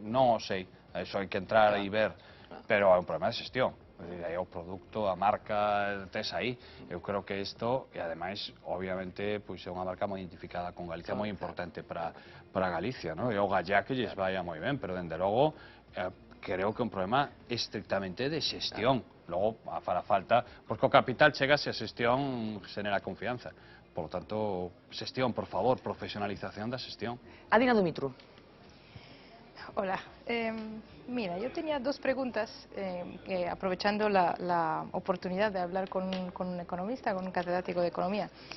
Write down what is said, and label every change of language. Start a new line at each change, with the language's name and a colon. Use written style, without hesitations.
Galician: non o sei, eso hai que entrar e ver, pero é un problema de xestión. Aí o produto, a marca, tes aí. Eu creo que isto, e ademais, obviamente, pois é unha marca moi identificada con Galicia, moi importante para Galicia, non? E o Gallá que lles vaya moi ben, pero, dende logo, creo que é un problema estrictamente de xestión. Logo, fará falta, porque o capital chega se a xestión xenera confianza.
Spanish: Por lo tanto,
Galician: xestión, por favor, profesionalización da xestión. Adina Dumitru.
Spanish: Hola. Mira, yo tenía dos preguntas, aprovechando la oportunidad de hablar con un economista, con un catedrático de economía.